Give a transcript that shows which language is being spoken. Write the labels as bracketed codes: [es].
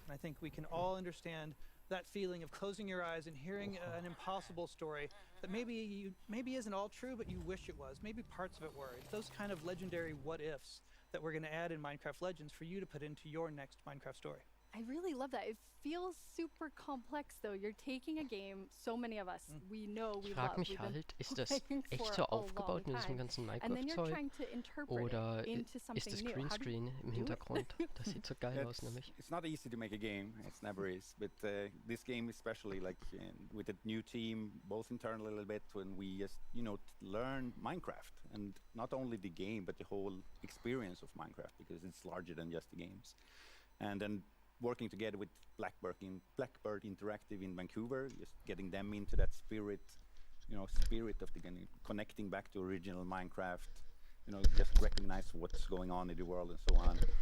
[en] And I think we can all understand that feeling of closing your eyes and hearing an impossible story that maybe isn't all true, but you wish it was. Maybe parts of it were. It's those kind of legendary what-ifs that we're going to add in Minecraft Legends for you to put into your next Minecraft story. I really love that. It feels super complex, though. You're taking a game, so many of us, we know, we [de] Ich [en] love. [de] frage mich halt, ist das echt so aufgebaut in diesem ganzen Minecraft-Zeug? Oder ist das Greenscreen im Hintergrund? Das sieht so geil aus, nämlich. [en] It's not easy to make a game, it never is. But this game especially, like with a new team, both internally a little bit, when we just, learn Minecraft. And not only the game, but the whole experience of Minecraft, because it's larger than just the games. And then working together with Blackbird Interactive in Vancouver, just getting them into that spirit of the game, connecting back to original Minecraft, just recognize what's going on in the world and so on.